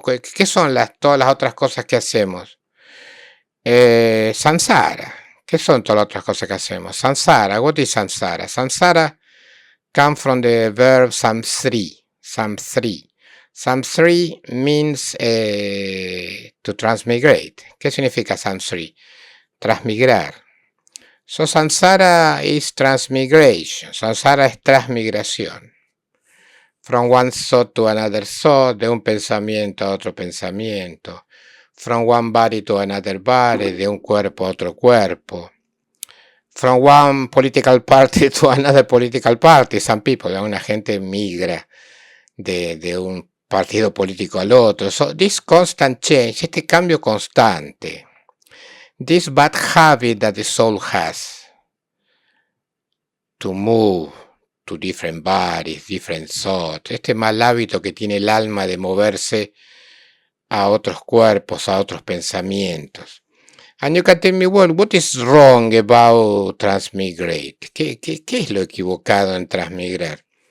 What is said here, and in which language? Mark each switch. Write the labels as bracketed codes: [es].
[es] ¿Qué son todas las otras cosas que hacemos? Samsara. ¿Qué son todas las otras cosas que hacemos? [en] Samsara. What is samsara? Samsara comes from the verb samsri. Samsri. Samsri means to transmigrate. [es] ¿Qué significa samsri? Transmigrar. [en] So samsara is transmigration. [es] Samsara es transmigración. [en] From one thought to another thought, [es] de un pensamiento a otro pensamiento. [en] From one body to another body, [es] de un cuerpo a otro cuerpo. [en] From one political party to another political party. Some people, [es] una gente migra de un partido político al otro. [en] So this constant change, este cambio constante. This bad habit that the soul has to move to different bodies, different thoughts, [es] este mal hábito que tiene el alma de moverse a otros cuerpos, a otros pensamientos. [en] And you can tell me, well, what is wrong about transmigrate? [es] ¿Qué es lo equivocado en transmigrar?